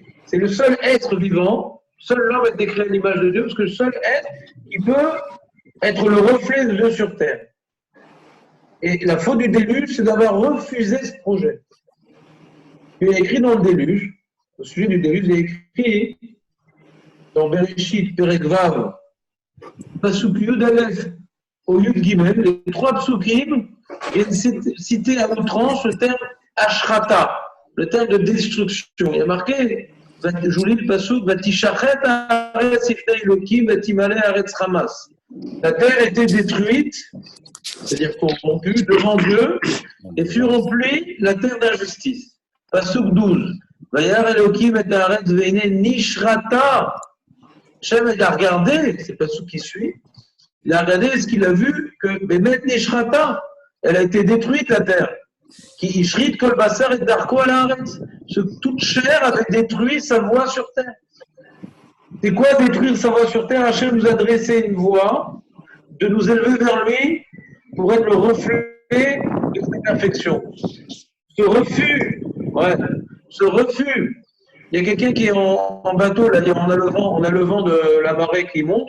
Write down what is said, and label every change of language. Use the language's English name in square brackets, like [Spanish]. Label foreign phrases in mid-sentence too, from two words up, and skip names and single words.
[French] C'est le seul être vivant, seul l'homme est créé à l'image de Dieu, parce que le seul être qui peut être le reflet de Dieu sur terre. Et la faute du déluge, c'est d'avoir refusé ce projet. Il est écrit dans le déluge, au sujet du déluge, il est écrit dans Bereshit, [Hebrew] פרק ו, פסוק יא, [French] au [Hebrew] יג, [French] les trois psukim viennent citer à outrance le terme Ashrata, le terme de destruction. Il y a marqué, je vous lis le Pasuk, [Hebrew] ותשחת הארץ לפני אלוהים, ותמלא הארץ חמס. [French] La terre était détruite, c'est-à-dire corrompue devant Dieu, et fut remplie la terre d'injustice. Pasuk 12. [Hebrew] וירא אלוהים את הארץ והנה נשחתה. [French] Hachem a regardé, c'est le Pasuk qui suit, il a regardé ce qu'il a vu que [Hebrew] באמת נשחתה, [French] elle a été détruite la terre. [Hebrew] כי השחית כל בשר את דרכו על הארץ. [French] Toute chair avait détruit sa voie sur terre. C'est quoi détruire sa voie sur terre? Hachem nous a dressé une voie, de nous élever vers lui pour être le reflet de sa perfection. Ce refus, il y a quelqu'un qui est en bateau, là, on a le vent de la marée qui monte.